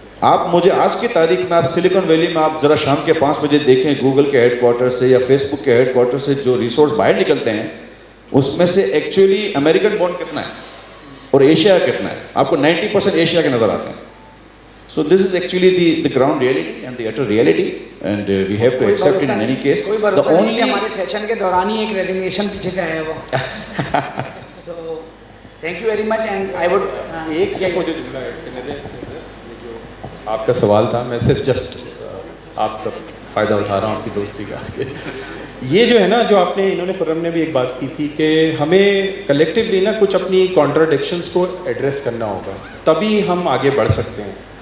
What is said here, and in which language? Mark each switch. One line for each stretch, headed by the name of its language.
Urdu: آپ مجھے آج کی تاریخ میں آپ سلیکن ویلی میں آپ ذرا شام کے 5 بجے دیکھیں گوگل کے ہیڈ کوارٹر سے یا فیس بک کے ہیڈ کوارٹر سے جو ریسورس باہر نکلتے ہیں, اس میں سے ایکچولی امریکن بانڈ کتنا ہے اور ایشیا کتنا ہے, آپ کو 90% ایشیا کے نظر آتے ہیں.
English: So this is actually the ground reality and the utter reality, and we have to accept it in any case. The only
Urdu: ہمارے سیشن کے دوران ہی ایک ریزگنیشن پیچھے سے آیا ہوا.
English: So thank you very much, and I would
Urdu: ایک سے مجھے جملہ ایڈ کرنے دیں. جو آپ کا سوال تھا, میں صرف جسٹ آپ کا فائدہ اٹھا رہا ہوں آپ کی دوستی کا. یہ جو ہے نا, جو آپ نے انہوں نے خرم نے بھی ایک بات کی تھی کہ ہمیں کلیکٹیولی نا کچھ اپنی کانٹراڈکشنس کو ایڈریس کرنا ہوگا, تبھی ہم آگے بڑھ سکتے ہیں.